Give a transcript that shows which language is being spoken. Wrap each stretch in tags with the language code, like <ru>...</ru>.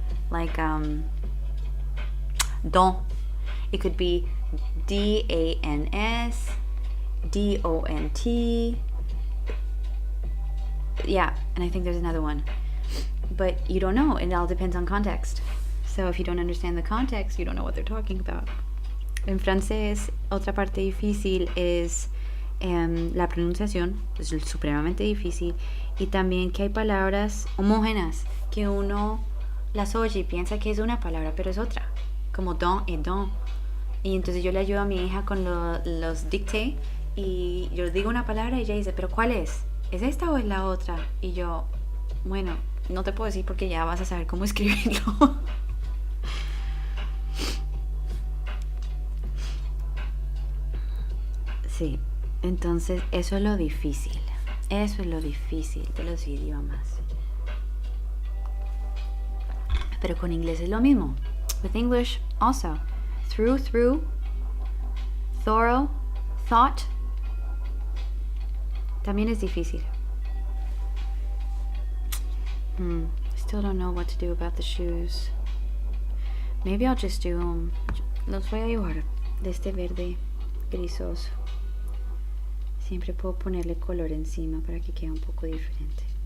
<en>Like don. It could be D-A-N-S, D-O-N-T. Yeah, and I think there's another one. But you don't know. It all depends on context. So if you don't understand the context, you don't know what they're talking about.</en> <es>En francés, otra parte difícil es la pronunciación, es supremamente difícil, y también que hay palabras homógenas que uno las oye y piensa que es una palabra, pero es otra, como don y don. Y entonces yo le ayudo a mi hija con los dicté y yo digo una palabra y ella dice, ¿pero cuál es? ¿Es esta o es la otra? Y yo, bueno, no te puedo decir porque ya vas a saber cómo escribirlo. Sí, entonces eso es lo difícil. Eso es lo difícil de los idiomas. Pero con inglés es lo mismo.</es> <en>With English also. Through, thorough, thought.</en> <es>También es difícil.</es> <en>Still don't know what to do about the shoes. Maybe I'll just do</en> <es>los voy a dibujar de este verde grisoso. Siempre puedo ponerle color encima para que quede un poco diferente.</es>